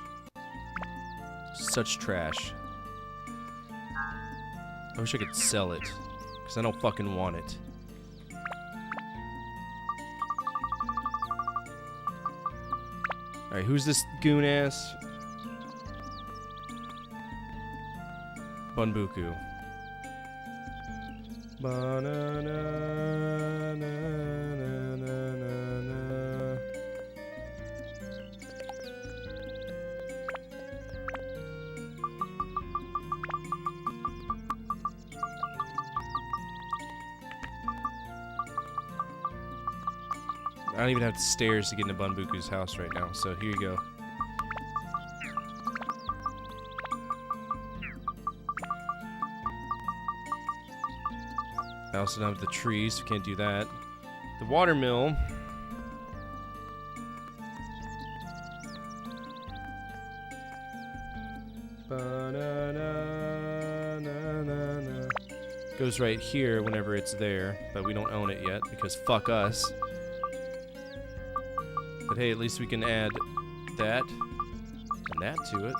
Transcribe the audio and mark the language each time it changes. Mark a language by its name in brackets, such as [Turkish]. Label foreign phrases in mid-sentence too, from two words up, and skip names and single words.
[English] Such trash. I wish I could sell it, because I don't fucking want it. Alright, who's this goon ass? Bunbuku. Ba-na-na-na-na-na-na-na. I don't even have stairs to get into Bunbuku's house right now, so here you go. I also don't have the trees, so can't do that. The watermill. Ba-na-na-na-na-na. Goes right here whenever it's there, but we don't own it yet because fuck us. But hey, at least we can add that and that to it.